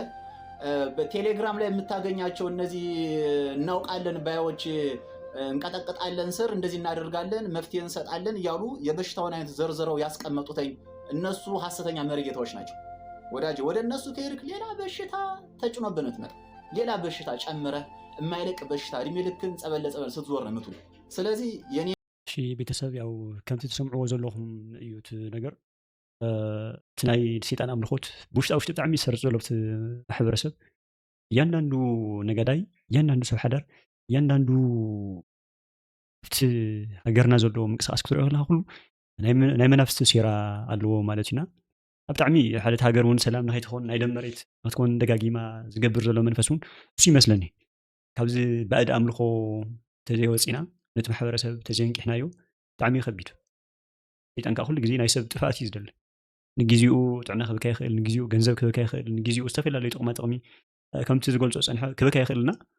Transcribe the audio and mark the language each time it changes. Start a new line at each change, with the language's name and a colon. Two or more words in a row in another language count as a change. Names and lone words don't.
Amharic: በቴሌግራም ላይ የምታገኛቸው እነዚህ እናውቃለን ባዮች እንቀጠቅጣለን ስር እንደዚህ እናደርጋለን መፍትሄ እንሰጣለን እያሉ የበሽታውን አይነት ዘርዝረው ያስቀመጡትኝ እነሱ ሐሰተኛ መርጌታዎች ናቸው ወዳጅ። ወደ እነሱ ከሄድክ ሌላ በሽታ ተጭኖብህ ነው የምትመጣው። ሌላ በሽታ ጨምረህ የማይለቅ በሽታ እድሜ ልክን ጸበል ለጸበል ስትዞር ነው የምትውል። ስለዚህ የኔ
Tigrinya: ቤተሰብ ያው ከምቲ ትሰምዕዎ ዘለኹም እዩት ነገር እቲ ናይ ሰይጣን ኣምልኾት ብውሽጣ ውሽጢ ብጣዕሚ ዝሰርፅ ዘሎ ብቲ ማሕበረሰብ እያንዳንዱ ነጋዳይ፣ እያንዳንዱ ሰብ ሓዳር፣ እያንዳንዱ ብቲ ሃገርና ዘሎ ምንቅስቃስ ክትሪኦ ከለካ ኩሉ ናይ መናፍስቲ ሴራ ኣለዎ ማለት ኢና። ኣብ ብጣዕሚ ሓደት ሃገር እውን ሰላም ንኸይትኾን ናይ ደም መሬት ንክትኮን ደጋጊማ ዝገብር ዘሎ መንፈስ እውን እሱ ይመስለኒ። ካብዚ ባእድ ኣምልኾ ተዘይወፂና ነቲ ማሕበረሰብ ተዘይንቂሕናዮ ብጣዕሚ ከቢድ። ሰይጣን ከዓ ኩሉ ግዜ ናይ ሰብ ጥፋኣት እዩ ዝደሊ። ንግዚኡ ጥዕና ክብካ ይኽእል፣ ንግዚኡ ገንዘብ ክብካ ይኽእል፣ ንግዚኡ ዝተፈላለዩ ጥቕማ ጥቕሚ ከምቲ ዝገልፆ ፀንሐ ክብካ ይኽእልና።